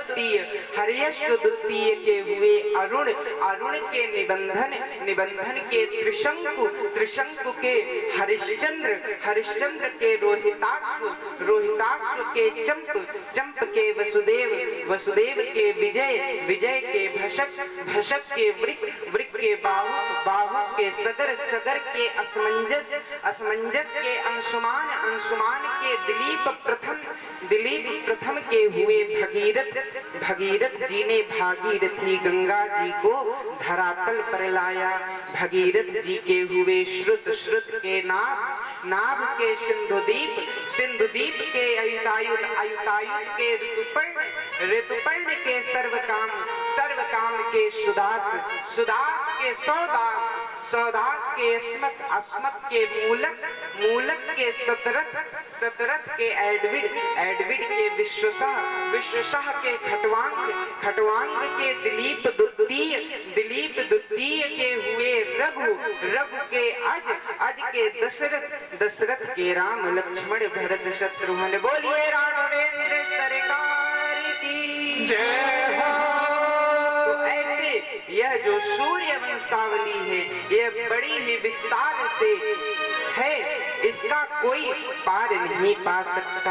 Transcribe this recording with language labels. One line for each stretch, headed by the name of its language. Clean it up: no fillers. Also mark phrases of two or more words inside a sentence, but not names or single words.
Hindi: द्वितीय के हुए अरुण के निबंधन के त्रिशंकु के हरिश्चंद्र के रोहिताश्व के चंप के वसुदेव के विजय के भशक के वृक के बाहु के सगर के असमंजस के अंशुमान के दिलीप प्रथम के हुए भगीरथ जी ने भागीरथी गंगा जी को धरातल पर लाया। भगीरथ जी के हुए श्रुत के नाभ के सिंधुदीप के अयुतायुत के ऋतुपर्ण के सर्वकाम के सुदास के सौदास के अस्मत के मूलक के सतरथ के एडविड के विश्वशाह के खटवांग के दिलीप द्वितीय के हुए रघु के अज के दशरथ के राम लक्ष्मण भरत शत्रुघ्न। बोलिए राघवेंद्र सरकार की जय हो। तो ऐसे यह जो सूर्य वंशावली है यह बड़ी ही विस्तार से है, इसका कोई पार नहीं पा सकता।